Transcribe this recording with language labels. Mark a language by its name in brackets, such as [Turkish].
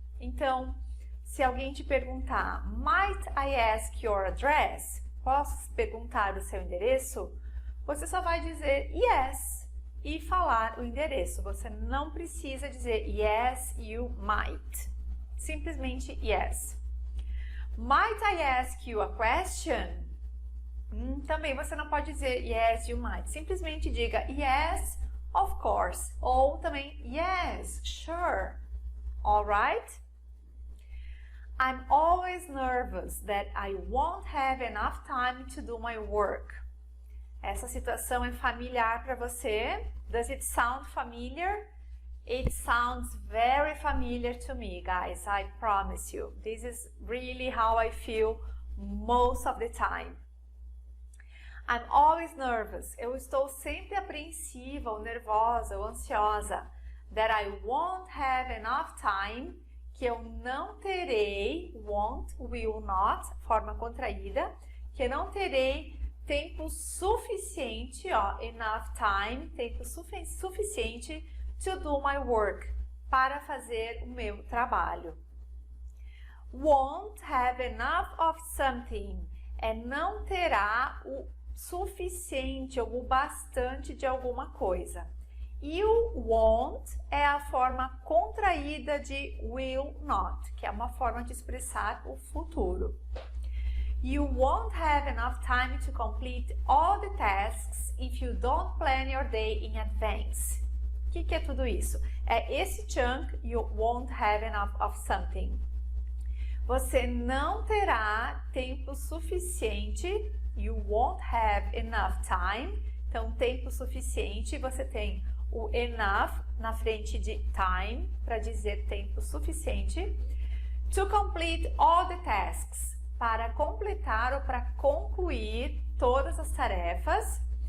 [Portuguese] Então, se alguém te perguntar, [English] might I ask your address? [Portuguese] Posso perguntar o seu endereço? Você só vai dizer yes e falar o endereço. Você não precisa dizer [English] yes, you might. [Portuguese] Simplesmente yes. [English] Might I ask you a question? [Portuguese] Também você não pode dizer [English] yes, you might. [Portuguese] Simplesmente diga [English] yes, of course. [Portuguese] Ou também [English] yes, sure. [Portuguese] Alright? [English] I'm always nervous that I won't have enough time to do my work. [Portuguese] Essa situação é familiar para você? [English] Does it sound familiar? It sounds very familiar to me, guys, I promise you. This is really how I feel most of the time. I'm always nervous. [Portuguese] Eu estou sempre apreensiva, ou nervosa, ou ansiosa. [English] That I won't have enough time, [Portuguese] que eu não terei, [English] won't, will not, [Portuguese] forma contraída, que eu não terei tempo suficiente, ó, [English] enough time, [Portuguese] tempo suficiente [English] to do my work, [Portuguese] para fazer o meu trabalho. [English] Won't have enough of something, [Portuguese] é não terá o suficiente ou o bastante de alguma coisa. E o won't é a forma contraída de will not, que é uma forma de expressar o futuro. [English] You won't have enough time to complete all the tasks if you don't plan your day in advance. [Portuguese] O que é tudo isso? É esse chunk, [English] you won't have enough of something. [Portuguese] Você não terá tempo suficiente, [English] you won't have enough time. [Portuguese] Então, tempo suficiente, você tem o enough na frente de time, para dizer tempo suficiente. [English] To complete all the tasks, [Portuguese] para completar ou para concluir todas as tarefas.